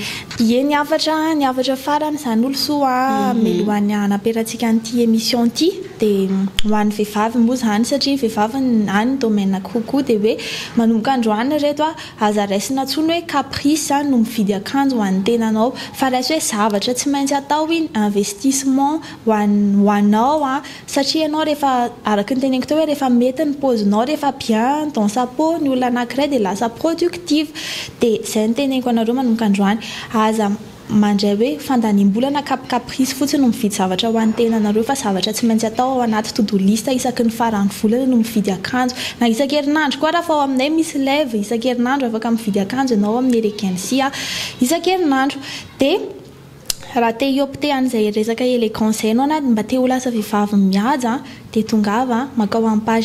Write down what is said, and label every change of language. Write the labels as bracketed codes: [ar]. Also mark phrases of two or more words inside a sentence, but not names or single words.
[mg] ny afatra farany izany olo soa mialohan'ny hanaperantsika an'ity émission ity dia ho an'ny vehivavy moa zany satria ny vehivavy any domaine kokoa dia hoe manomboka androany reto aza raisina tsony hoe caprice no mividy akanjo ho an'ny tenanao fa raisy hoe zavatra tsy maintsy atao iny investissement ho anao satria ianao rehefa araka ny teneniko teo hoe rehefa mety ny pozinao rehefa [fr] bien dans sa peau [mg] ny olona anankiray dia lasa productive dia izay ny teneniko anareo manomboka androany aza mandray hoe fandaniam-bolana caprice fotsiny no mividy zavatra ho an'ny tenanareo fa zavatra tsy maintsy atao ao anaty [en] to-do list [mg] isaky ny farany volana no mividy akanjo na isan-kerinandro koa raha fa ao aminay misy lève isan-kerinandro afaka mividy akanjo ianao amin'ny élégance isan-kerinandro dia raha te hiopte an'izay resaka élégance ianao na mba te ho lasa vehivavy mihaja dia tongava makao amin'ny page